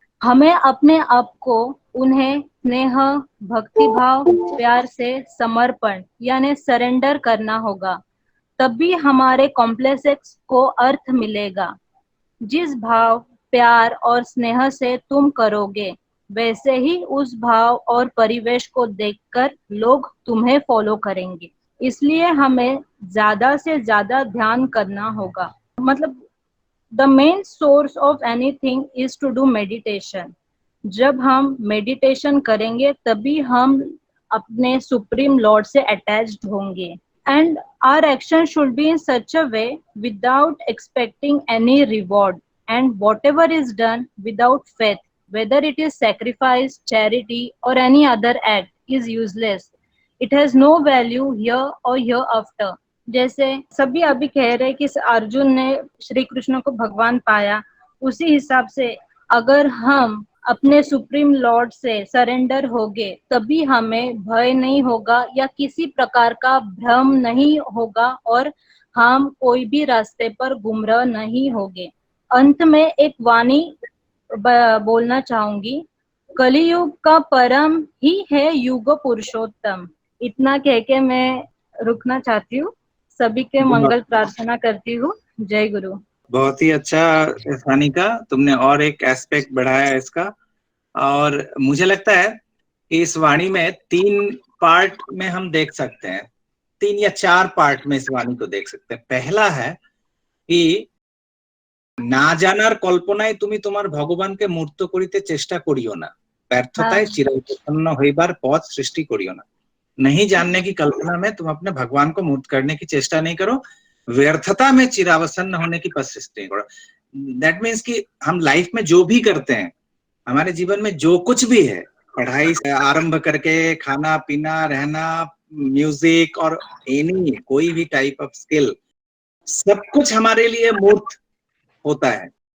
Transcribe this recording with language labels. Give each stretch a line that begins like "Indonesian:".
Hindi: हमें अपने आप को उन्हें स्नेह, भक्ति भाव, प्यार से समर्पण यानी सरेंडर करना होगा, तभी हमारे कॉम्प्लेक्स को अर्थ मिलेगा। जिस भाव, प्यार और स्नेह से तुम करोगे वैसे ही उस भाव और परिवेश को देखकर लोग तुम्हें फॉलो करेंगे। इसलिए हमें ज्यादा से ज्यादा ध्यान करना होगा। मतलब
English: The main source of anything is to do meditation.
Hindi: जब हम मेडिटेशन करेंगे तभी हम अपने सुप्रीम लॉर्ड से अटैच्ड होंगे।
English: And our action should be in such a way without expecting any reward, and whatever is done without faith, whether it is sacrifice, charity or any other act, is useless. It has no value here or hereafter.
Hindi: जैसे सभी अभी कह रहे कि अर्जुन ने श्री कृष्ण को भगवान पाया, उसी हिसाब से अगर हम अपने सुप्रीम लॉर्ड से सरेंडर होगे तभी हमें भय नहीं होगा या किसी प्रकार का भ्रम नहीं होगा और हम कोई भी रास्ते पर गुमराह नहीं होंगे। अंत में एक वाणी बोलना चाहूंगी, कलियुग का परम ही है युग पुरुषोत्तम। इतना कह के मैं रुकना चाहती हूँ। सभी के मंगल प्रार्थना करती हूँ। जय गुरु। बहुत ही अच्छा सानिका, तुमने और एक एस्पेक्ट बढ़ाया इसका। और मुझे लगता है कि इस वाणी में 3 पार्ट में हम देख सकते हैं, 3 या 4 पार्ट में इस वाणी को देख सकते हैं। पहला है कि
Bangla: না জানার কল্পনায় তুমি তোমার ভগবানকে মূর্ত করিতে চেষ্টা করিও না, ব্যর্থতায় চিরবিপন্ন হইবার পথ সৃষ্টি করিও না।
Hindi: नहीं जानने की कल्पना में तुम अपने भगवान को मूर्त करने की चेष्टा नहीं करो, व्यर्थता में चिरावसन्न होने की पथ सृष्टि करो।
English: that means
Hindi: कि हम लाइफ में जो भी करते हैं, हमारे जीवन में जो कुछ भी है, पढ़ाई से आरंभ करके खाना पीना रहना, म्यूजिक और एनी कोई भी टाइप ऑफ स्किल, सब कुछ हमारे लिए मूर्त होता है।